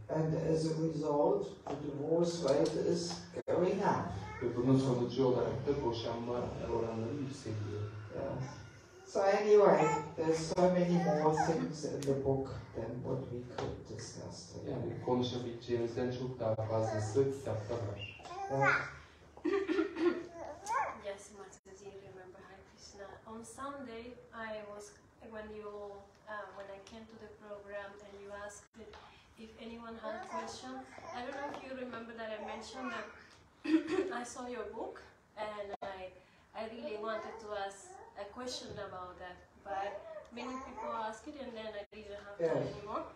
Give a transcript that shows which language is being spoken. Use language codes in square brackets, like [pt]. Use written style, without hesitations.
[en] And as a result, the divorce rate is going up. [tr] Ve bunun sonucu olarak da boşanma oranları yükseliyor. [en] Yes. So anyway, there's so many more things in the book than what we could discuss today. [tr] Yani konuşabileceğimizden çok daha fazlası kitapta var. [en] Yes, Mataji, remember Hare Krishna. On Sunday, when I came to the program and you asked if anyone had a question, I don't know if you remember that I mentioned that I saw your book and I really wanted to ask a question about that, but many people asked it and then I didn't have time anymore.